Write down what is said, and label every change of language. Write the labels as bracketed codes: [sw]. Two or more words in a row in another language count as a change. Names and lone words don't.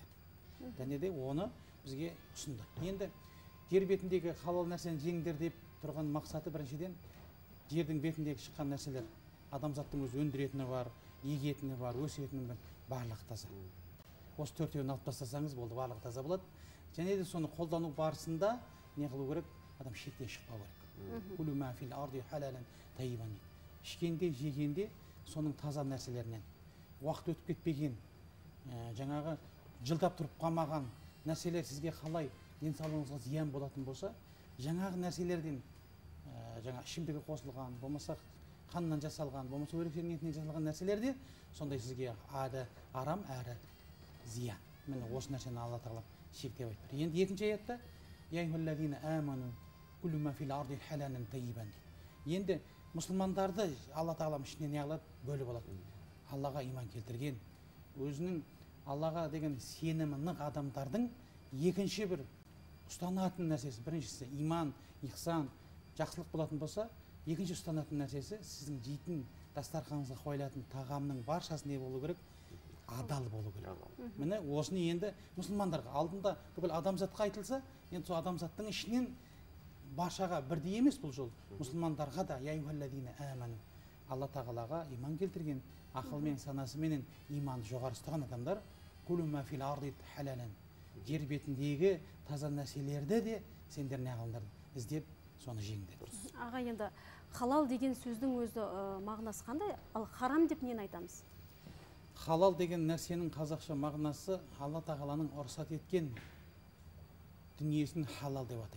[kk] Және де оны бізге ұсынды. Енді жер бетіндегі халал нәрсені жеңдер деп тұрған мақсаты біріншіден жердің бетіндегі шыққан нәрселер адамзаттың өзі өндіретіні бар, егетіні бар, өсетіні барлығы таза. Осы 4-еуін алып тастасаңыз болды, барлығы таза болады. Және де соны қолдану барысында не қылу керек? Адам шектен шықпау керек. [ar] كلوا مما في الأرض حلالا طيبا. [kk] Ішкенде, жегенде соның таза нәрселерінен. Уақыт өтіп кетпеген, жаңағы жылдап тұрып қалмаған нәрселер сізге қалай денсаулығыңызға зиян болатын болса, жаңағы нәрселерден, жаңа ішімдігі қосылған, болмаса қаннан жасалған, болмаса өректердің етінен жасалған нәрселерде сондай сізге арам әрі зиян. Міне осы нәрсені Алла тағала шектеп айтты. Енді екінші аятта [ar] يا أيها الذين آمنوا كلوا مما في الأرض حلالا طيبا. [kk] Енді мұсылмандарды Алла тағала ішінен не қылады? Бөліп алады. Аллаға иман келтірген, өзінің Аллаға деген сенімі нық адамдардың екінші бір ұстанатын нәрсесі, біріншісі иман, ихсан, жақсылық болатын болса, екінші ұстанатын нәрсесі сіздің жейтін дастарханыңызға қойылатын тағамның баршасы не болу керек? Адал болу керек. Міне осыны енді мұсылмандарға алдында бүкіл адамзатқа айтылса, енді сол адамзаттың ішінен баршаға бірдей емес бұл жол. Мұсылмандарға да [ar] يا أيها الذين آمنوا. [kk] Алла тағалаға иман келтірген, ақылмен, санасыменен иманды жоғары ұстаған адамдар [ar] كلوا مما في الأرض حلالا. [kk] Жер бетіндегі таза нәрселерді де сендер не қылыңдар іздеп соны жеңдер. Аға, енді халал деген сөздің өзі мағынасы қандай? Ал харам деп нені айтамыз? Халал деген нәрсенің қазақша мағынасы Алла тағаланың рұқсат еткен дүниесін халал деп атайды.